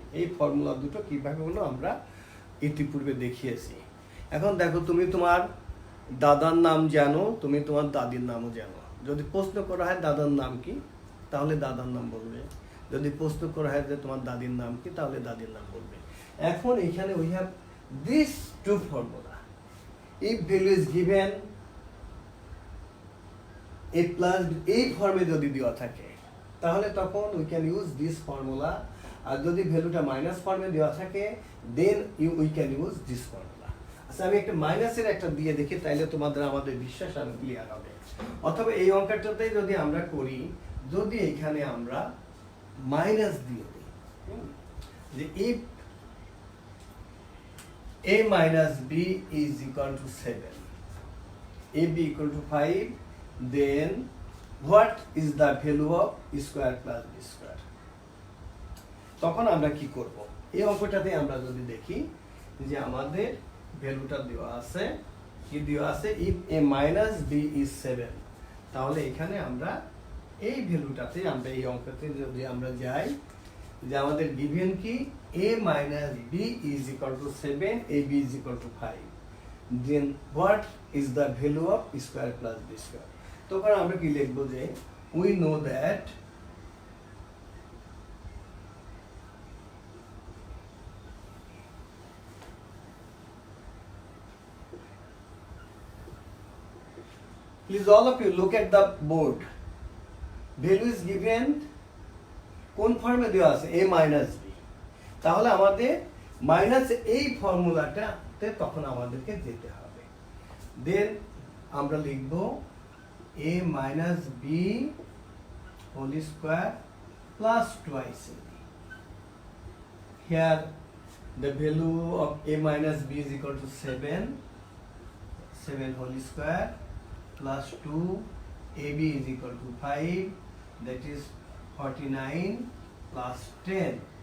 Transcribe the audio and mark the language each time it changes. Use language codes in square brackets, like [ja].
[bn] এই ফর্মুলা দুটো কিভাবে হলো আমরা ইতিপূর্বে দেখিয়েছি। এখন দেখো তুমি তোমার দাদার নাম জানো, তুমি তোমার দাদির নামও জানো। যদি প্রশ্ন করা হয় দাদার নাম কি, তাহলে দাদার নাম বলবে। যদি প্রশ্ন করা হয় যে তোমার দাদির নাম কি, তাহলে দাদির নাম বলবে। [en] এখন এখানে we have these two formula. If value is given a plus [bn] এই ফর্মে যদি দেওয়া থাকে তাহলে তখন [en] we can use this formula, [bn] আর যদি ভ্যালুটা মাইনাস ফর্মে দেওয়া থাকে [en] then we can use this formula. [bn] আচ্ছা আমি একটা মাইনাসের একটা দিয়ে দেখি, তাইলে তোমাদের আমাদের বিশ্বাস আরো ক্লিয়ার হবে। অথবা এই অঙ্কটাতেই যদি আমরা করি, যদি এখানে আমরা মাইনাস দিয়ে দিই যে [en] if a minus b is equal to 7, ab equal to 5, then what is the value of square plus b square? [bn] তখন আমরা কি করব? এই অঙ্কটাতে আমরা যদি দেখি যে আমাদের ভ্যালুটা দেওয়া আছে, কি দেওয়া আছে, if a minus b is 7, তাহলে এখানে আমরা এই ভ্যালুটাতে আমরা এই অঙ্কতে যদি আমরা যাই যে আমাদের গিভেন কি a minus b is equal to 7, ab is equal to 5, [en] Then what is the value of square plus B square. [bn] তখন আমরা কি লিখব যে [en] We know that please all of you look at the board. Value is given [bn] কোন ফর্মে দেওয়া আছে a minus b, তাহলে আমাদের মাইনাস এই ফর্মুলাটাতে তখন আমাদেরকে যেতে হবে। দেন আমরা লিখব [en] a minus b whole square plus twice ab. Here the value of a minus b is equal to 7 whole square plus 2, ab is equal to 5, that is 49 plus 10.